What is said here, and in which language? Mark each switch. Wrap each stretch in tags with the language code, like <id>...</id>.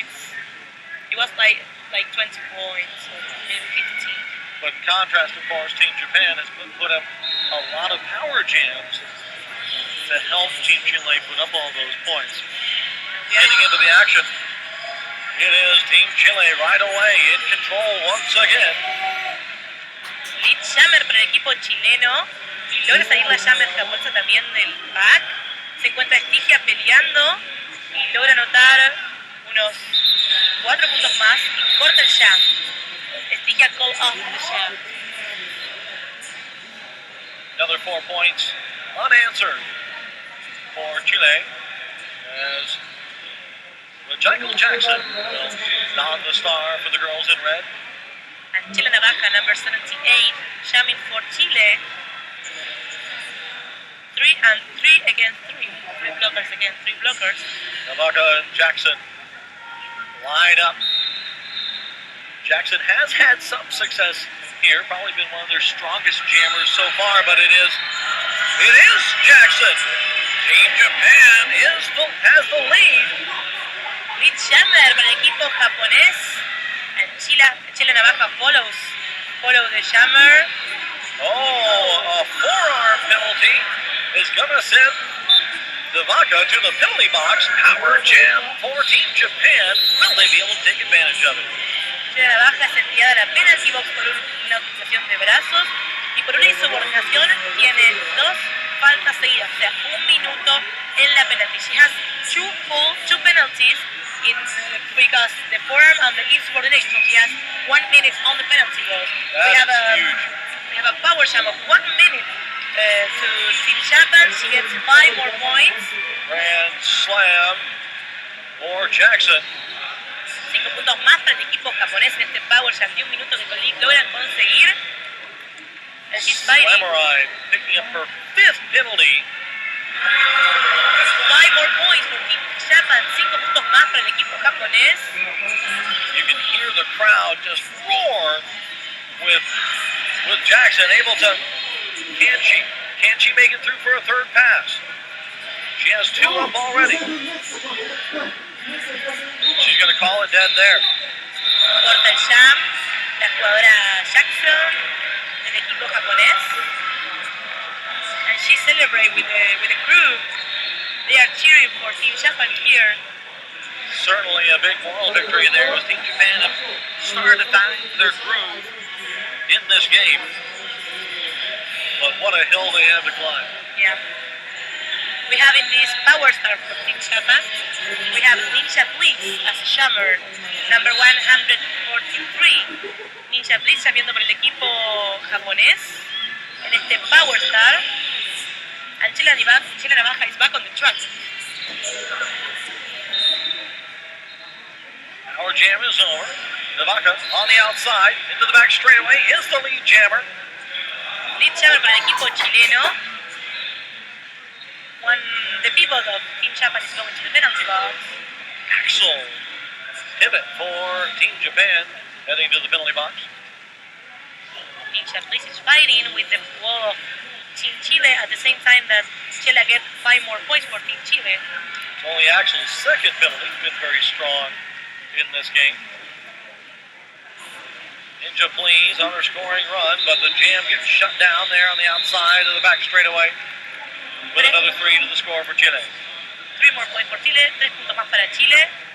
<en>It was like 20 points, or maybe 15. But in contrast, of course, Team Japan has put up a lot of power jams to help Team Chile put up all those points. Heading into the action, it is Team Chile right away in control once again.</en> <es>Lead jammer para el equipo chileno, y logra salir la jammer japonesa también del pack. Se encuentra Estigia peleando y logra anotar unos 4 puntos más y corta el jam.</es> <en>Estigia call off the jam. Another 4 points unanswered for Chile as Michael Jackson will don the star for the girls in red. And Chile Navaja, number 78, jamming for Chile. 3 against 3. 3 blockers against 3 blockers. Navaja and Jackson line up. Jackson has had some success here, probably been one of their strongest jammers so far, but it is Jackson. Team Japan has the lead.</en> <es>Lead jammer para el equipo japonés.</es> <en>And Chile Navaja follow the jammer. Oh, a forearm penalty is going to send Navaja to the penalty box. Power jam for Team Japan. Will they be able to take advantage of it?</en> <es>Chile Navaja es enviada a la penalty box por una utilización de brazos y por una insubordinación tiene 2 faltas seguidas, o sea, 1 minuto en la penalty.</es> <en>She has 2 penalties because the form and the insubordination. So he has 1 minute on the penalty goal. That is huge. We have a power jam of 1 minute to Team Japan. She gets 5 more points. Grand slam for Jackson.</en> <es>5 puntos más para el equipo japonés en este power jam de 1 minuto que logran conseguir.</es> <en>And she's fighting. Samurai picking up her 5th penalty. 5 more points for Team Japan.</en> <es>5 puntos más para el equipo japonés.</es> <en>You can hear the crowd just roar with Jackson able to. Can she make it through for a 3rd pass? She has 2 up already. She's going to call it dead there.</en> <es>Corta el jam. La jugadora Jackson del equipo japonés.</es> <en>And she celebrates with the crew. They are cheering for Team Japan here. Certainly a big moral victory there as Team Japan have started to find their groove in this game. But what a hill they have to climb. Yeah. We have in this power star for Team Japan. We have Ninja Blitz as a jammer, number 143.</en> <es>Ninja Blitz sabiendo por el equipo japonés en este power star.</es> <en>And Chile Navaja is back on the track. Our jam is over. Navaja on the outside, into the back straightaway, is the lead jammer.</en> <es>Lead jammer para el equipo chileno.</es> <en>When the pivot of Team Japan is going to the penalty box. Axel pivot for Team Japan heading to the penalty box. Ninja Blitz is fighting with the wall of Team Chile at the same time that Chile gets 5 more points for Team Chile. It's only Axel's 2nd penalty, been very strong in this game. Ninja please on her scoring run, but the jam gets shut down there on the outside of the back straightaway with another 3 to the score for Chile. 3 more points for Chile,</en> <es>3 puntos más para Chile.</es>